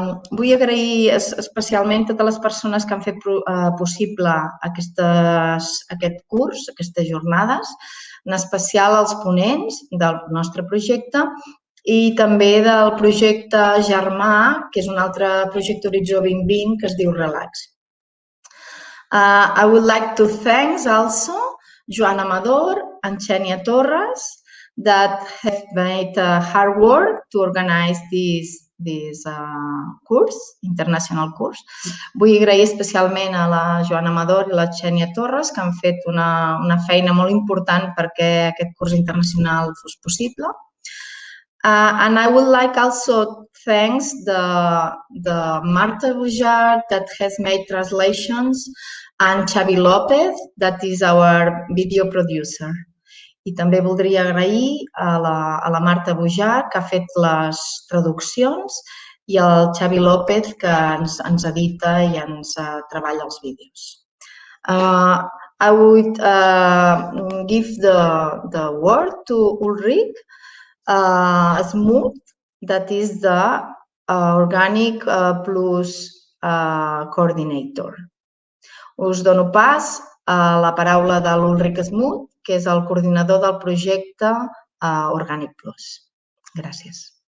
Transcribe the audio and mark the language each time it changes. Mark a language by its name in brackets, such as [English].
[Catalan] Vull agrair especialment a totes les persones que han fet possible aquest curs, aquestes jornades, en especial als ponents del nostre projecte i també del projecte germà, que és un altre projecte Horitzó 2020 que es diu Relax. [English] I would like to thank also Joan Amador and Xènia Torres that have made hard work to organize this course, international course. [Catalan] Vull agrair especialment a la Joana Amador i la Xènia Torres, que han fet una feina molt important perquè aquest curs internacional fos possible. [English] And I would like also thank the Marta Bujart that has made translations and Xavi López that is our video producer. [Catalan] I també voldria agrair a la Marta Bujart, que ha fet les traduccions, i al Xavi López, que ens edita i ens treballa els vídeos. [English] I would give the word to Ulrich Schmutz, that is the Organic Plus Coordinator. [Catalan] Us dono pas a la paraula de l'Ulrich Schmutz, que és el coordinador del projecte Organic Plus. Gràcies.